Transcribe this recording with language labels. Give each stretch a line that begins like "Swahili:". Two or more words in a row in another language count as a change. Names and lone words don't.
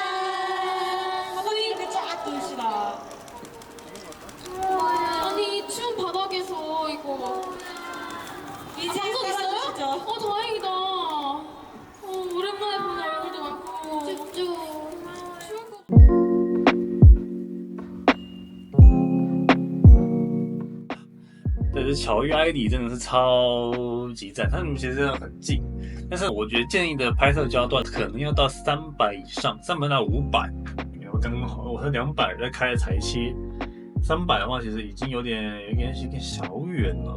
Korean: 한번에 이렇게 쫙 돌시다. 아니 추운 바닥에서 이거 이제 방송 있어요? 깔아주시죠. 다행이다. 오랜만에 보는 얼굴도 많고. 쭈쭈. 추울 거.
Chinese: 这是巧遇艾迪真的是超级赞，他们其实真的很近，但是我觉得建议的拍摄焦段可能要到300以上，300到500。我刚好我是200在开裁切，300的话其实已经有点小远了。